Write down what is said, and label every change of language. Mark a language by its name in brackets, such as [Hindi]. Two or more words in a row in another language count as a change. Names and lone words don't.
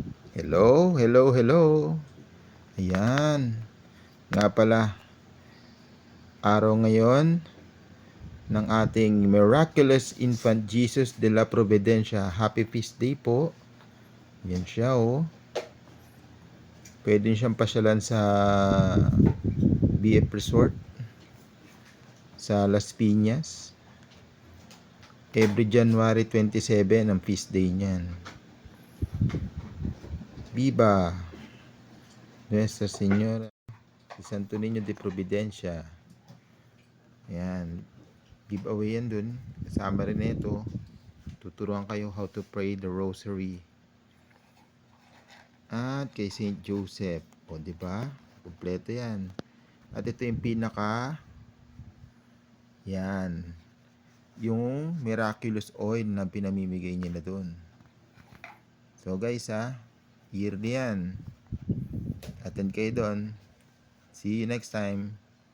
[English] Hello, hello, hello. Ayan. [Filipino] Nga pala, araw ngayon ng ating Miraculous Infant Jesus de la Providencia. [English] Happy Feast Day [Filipino] po. Yan siya oh. Pwede siyang pasyalan sa BF Resort sa Las Piñas. [English] Every January 27 [Filipino] ang [English] feast day [Filipino] niyan. [Spanish] Viva Nuestra Señora de Santo Niño de Providencia. [Filipino] Ayan. Giveaway yan dun. Kasama rin ito. Tuturuan kayo [English] how to pray the rosary. [Filipino] At kay Saint Joseph. O, di ba? Kumpleto yan. At ito yung pinaka yan. Yung [English] miraculous oil [Filipino] na pinamimigay niya na dun. [English] So guys yearly yan. [Filipino] Attend kayo dun. [English] See you next time.